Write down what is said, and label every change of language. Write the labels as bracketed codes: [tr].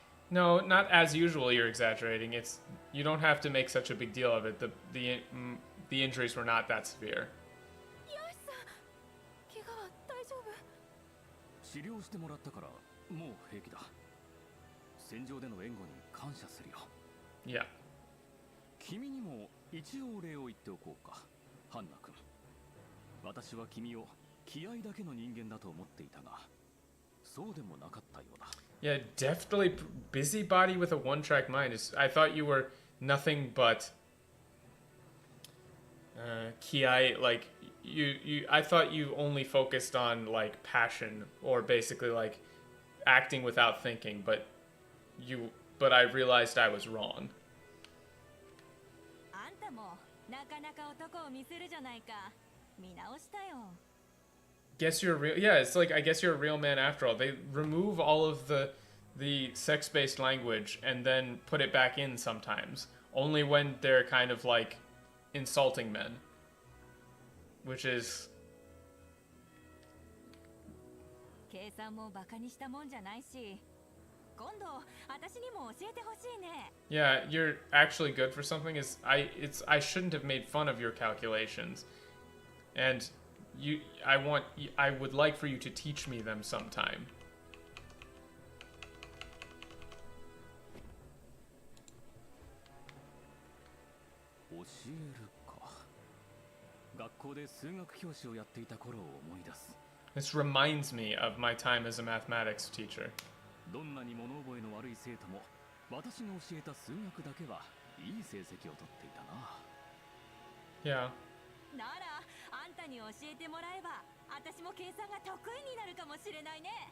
[en] No, not as usual. You're exaggerating. You don't have to make such a big deal of it. The injuries were not that severe. [ja] 怪我は大丈夫？治療してもらったからもう平気だ。戦場での援護に感謝するよ。 [en] Yeah. [ja] 君にも一応礼を言っておこうか、ハンナ君。私は君を気合だけの人間だと思っていたが、そうでもなかったようだ。 [en] Yeah, definitely busybody with a one-track mind. I thought you were nothing but kiai. Like I thought you only focused on like passion or basically like acting without thinking. But I realized I was wrong. [ja] あんたもなかなか男を見せるじゃないか。見直したよ。 [en] Guess you're real. Yeah, it's like I guess you're a real man after all. They remove all of the sex-based language and then put it back in sometimes. Only when they're kind of like insulting men, which is. [ja] 計算もバカにしたもんじゃないし、今度私にも教えてほしいね。 [en] Yeah, you're actually good for something. I shouldn't have made fun of your calculations, and I would like for you to teach me them sometime. [ja] 教えるか。学校で数学教師をやっていた頃を思い出す。 [en] This reminds me of my time as a mathematics teacher. [ja] どんなに物覚えの悪い生徒も、私が教えた数学だけはいい成績を取っていたな。 [en] Yeah. [ja] ならあんたに教えてもらえば、私も計算が得意になるかもしれないね。